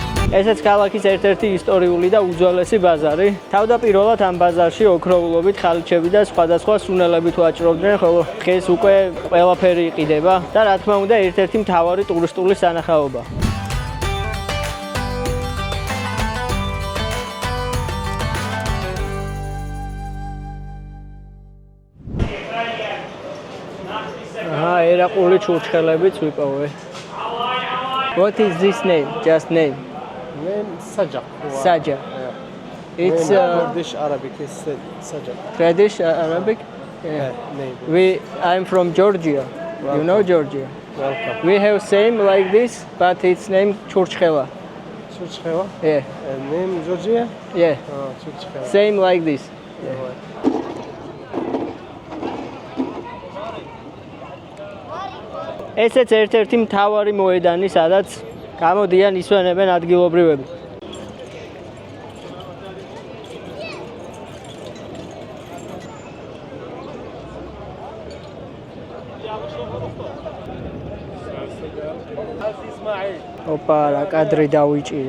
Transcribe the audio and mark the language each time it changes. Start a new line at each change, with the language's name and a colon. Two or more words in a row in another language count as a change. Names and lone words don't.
Georgian: ესეც ქალაქის ერთ-ერთი ისტორიული და უძველესი ბაზარი. თავდაპირველად ამ ბაზარში ოქროულობით ხალიჩები და სხვადასხვა სუნელებით ვაჭრობდნენ, ხოლო დღეს უკვე ყველაფერი იყიდება და რა თქმა უნდა ერთ-ერთი მთავარი ტურისტული სანახაობა. ერაყული ჩურჩხელებიც ვიპოვე.
English: What is this name? Just name. Name Sajak. Sajak. It's Kurdish Arabic is Sajak. Kurdish Arabic. Name. I'm from Georgia. You know Georgia. Welcome. We have same like this, but it's named Churchkhela. Churchkhela? Yeah. Name Georgia? Yeah. Churchkhela. Same like this.
Georgian: ესეც ერთ-ერთი მთავარი მოედანი, სადაც გამოდიან ისვენებენ ადგილობრივები. ოპა, რა კადრი დავიჭირე.